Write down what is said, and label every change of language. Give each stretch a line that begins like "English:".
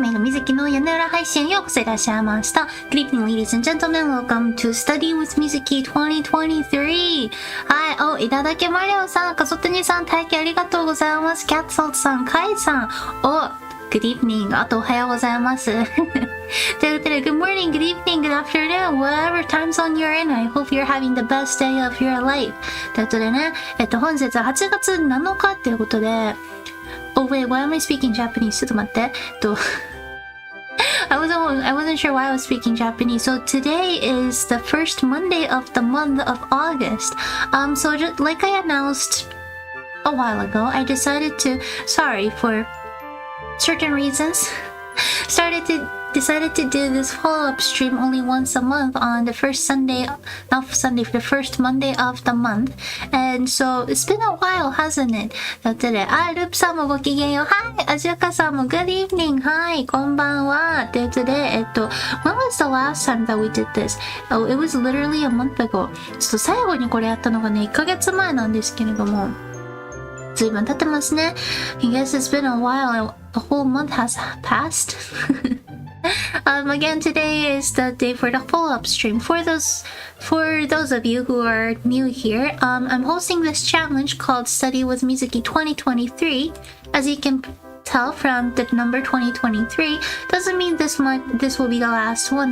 Japanese: 鳴杜水月の屋根裏配信へようこそいらっしゃいました。
English: Good evening, ladies and gentlemen. Welcome to Study with Mizuki 2023.
Japanese: はい、いただきマリオさん、カソテニさん、大気ありがとうございます。キャッツソルトさん、カイさん、
English: Good evening.
Japanese: あとおはようございます。ということで、
English: Good morning, Good evening, Good afternoon, whatever time zone you're in. I hope you're having the best day of your life.
Japanese: ということでね、本日は8月7日っていうことで、
English: Oh wait, why am I speaking Japanese?
Japanese: ちょっと待って。
English: I wasn't sure why I was speaking Japanese. So today is the first Monday of the month of August. So just like I announced a while ago, I decided to, sorry for certain reasons, decided to do this follow-up stream only once a month on the first Sunday, not Sunday, the first Monday of the month. And so it's been a while, hasn't it?
Japanese: ということで、ループさんもごきげんよう。はい、アジアカさんも
English: Good evening.
Japanese: はい、こんばんは。ということで、
English: when was the last time that we did this? Oh, it was literally a month ago.
Japanese: ちょっと最後にこれやったのがね、1ヶ月前なんですけれども、随分経ってますね。
English: I guess it's been a while. A whole month has passed. Again, today is the day for the follow-up stream. For those of you who are new here, I'm hosting this challenge called Study with Mizuki 2023. As you can tell from the number 2023, doesn't mean this will be the last one.